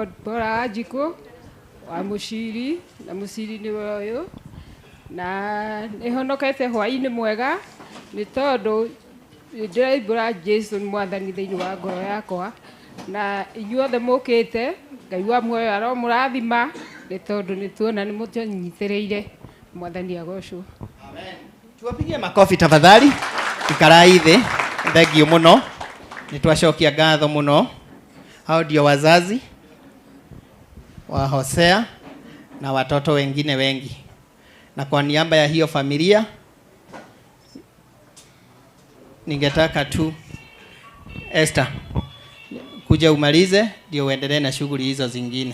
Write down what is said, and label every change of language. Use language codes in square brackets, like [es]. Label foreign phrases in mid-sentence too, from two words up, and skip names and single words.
[ki] Bora Wanjikũ wa Mũciri na Mũciri nĩ ũyũ na nĩhonokete hwaĩ-inĩ mwega nĩ tondũ ndĩraimbũra Jesũ nĩ Mwathani thĩinĩ wa ngoro yakwa na inyuothe mũkĩte Ngai wa muoyo aromũrathima nĩ tondũ nĩtuona nĩ mũtũnyitĩrĩire. Mwathani agocwo. Amen. [sw] Tuwapigie makofi tafadhali. [ki] Ikarai thĩ. Thengiũ mũno. Nĩtwacokia ngatho mũno. [sw] Hao ndio wazazi wa Hosea na watoto wengine wengi. Na kwa niaba ya hiyo familia ningetaka tu Esther kuja umalize ndio uendelee na shughuli hizo zingine.